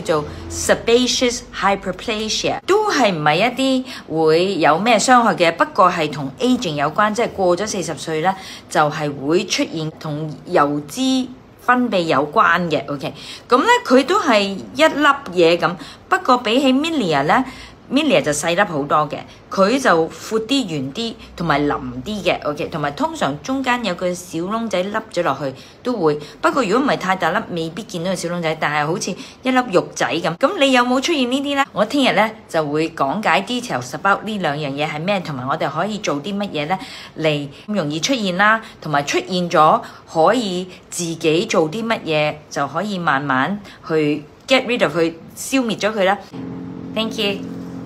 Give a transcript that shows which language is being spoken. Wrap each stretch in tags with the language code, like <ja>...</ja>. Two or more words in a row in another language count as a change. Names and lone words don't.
<yue>叫做</yue> <en>sebaceous hyperplasia，</en> <yue>都係唔係一啲會有咩傷害嘅，不過係同 aging 有關，即係過咗40歲咧，就係會出現同油脂分泌有關嘅。OK， 咁咧佢都係一粒嘢咁，不過比起 Milia 咧。Milia 就細粒好多嘅，佢就闊啲、圓啲同埋腍啲嘅 ，OK， 同埋通常中間有個小窿仔凹咗落去都會。不過如果唔係太大粒，未必見到個小窿仔，但係好似一粒肉仔咁。咁你有冇出現呢啲呢？我聽日咧就會講解</yue> <en>details about</en> <yue>呢兩樣嘢係咩，同埋我哋可以做啲乜嘢咧嚟咁容易出現啦，同埋出現咗可以自己做啲乜嘢就可以慢慢去</yue> <en>get rid of</en> <yue>去消滅咗佢啦。</yue> <en>Thank you。</en>